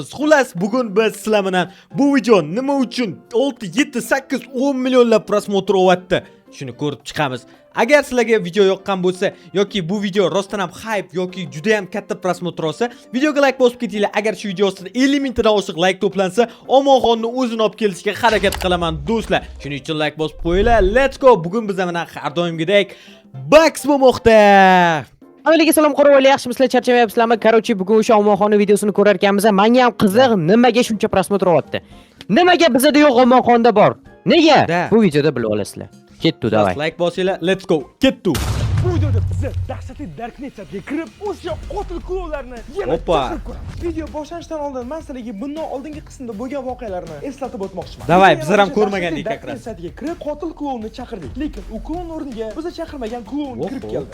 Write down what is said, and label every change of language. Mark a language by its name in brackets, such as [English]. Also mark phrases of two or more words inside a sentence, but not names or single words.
[Uzbek] Xullas, bugun biz sizlar bilan bu video nima uchun 6, 7, 8, 10 millionlab prosmotr olyapti, shuni ko'rib chiqamiz. Agar sizlarga video yoqqan bo'lsa yoki bu video rostdan ham hype yoki juda ham katta prosmotr olsa, videoga like bosib ketinglar. Agar shu video ostida 50 mingtadan oshiq like to'plansa, Omonxonni o'zini olib kelishga harakat qilaman do'stlar. Shuning uchun like bosib qo'yinglar. [English] Let's go. [Uzbek] Bugun biz bilan har doimgidek Bax bo'lmoqda. Avvaliga salom qo'rg'onlar, yaxshimisizlar, charchamayapsizlarmi? Короче, bugun o'sha Omonxonni videosini ko'rar ekanmiz. Menga ham qiziq, nimaga shuncha prosmotr olyapti? Nimaga bizda yo'q, Omonxonda bor? Nega? Bu videoda bilib olasizlar. Kettu, davay. Like bosinglar. [English] Let's go. [Uzbek] Kettu. Bu videoda bizni dahshatli Darknet saytiga kirib, o'sha qotil klonlarni yana chiqarib ko'ramiz. Video boshlanishidan oldin men sizlarga bundan oldingi qismda bo'lgan voqealarni eslatib o'tmoqchiman. Davay, bizlar ham ko'rmagandik Darknet saytiga kirib, qotil klonni chaqirdik. Lekin u klon o'rniga bizni chaqirmagan klon kirib keldi.